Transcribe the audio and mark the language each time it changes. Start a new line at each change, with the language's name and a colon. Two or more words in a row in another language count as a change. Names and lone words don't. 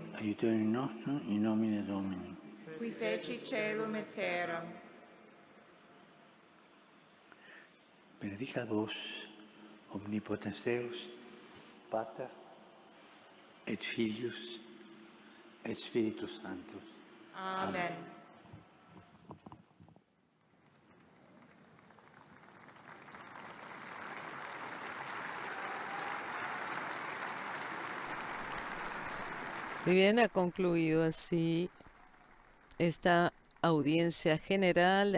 Latin: aiutorium nostrum in nomine Domini. qui feci caelum et terram. Benedicat vos, omnipotens Deus, Pater, et Filius, et Spiritus Sanctus. Amen.
Spanish: Y bien, ha concluido así esta audiencia general.